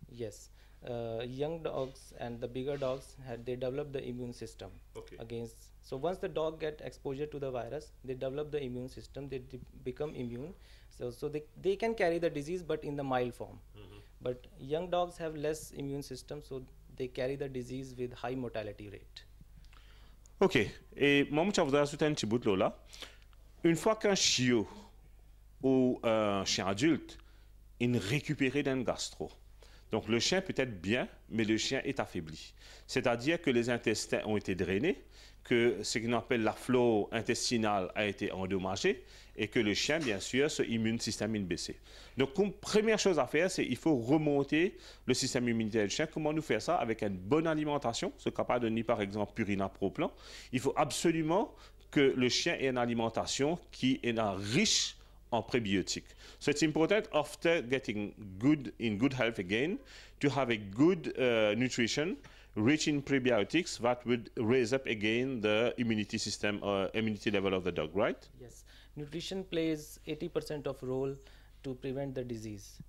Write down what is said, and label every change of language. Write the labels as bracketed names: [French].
[English] Yes, young dogs and the bigger dogs they develop the immune system against. So once the dog get exposure to the virus, they develop the immune system. They become immune. So they can carry the disease, but in the mild form. But young dogs have less immune system, so they carry the disease with high mortality rate. [French] Ok, et moi, je voudrais ajouter un petit bout de là. Une fois qu'un chiot ou un chien adulte est récupéré d'un gastro, donc le chien peut être bien, mais le chien est affaibli. C'est-à-dire que les intestins ont été drainés, que ce qu'on appelle la flore intestinale a été endommagée et que le chien, bien sûr, ce immune système est baissé. Donc, première chose à faire, c'est qu'il faut remonter le système immunitaire du chien. Comment nous faire ça? Avec une bonne alimentation, ce qu'on peut donner par exemple Purina Pro Plan. Il faut absolument que le chien ait une alimentation qui est riche en prébiotiques. [English] So it's important after getting in good health again to have a good nutrition rich in prebiotics that would raise up again the immunity system or immunity level of the dog, right? Yes, nutrition plays 80% of role to prevent the disease.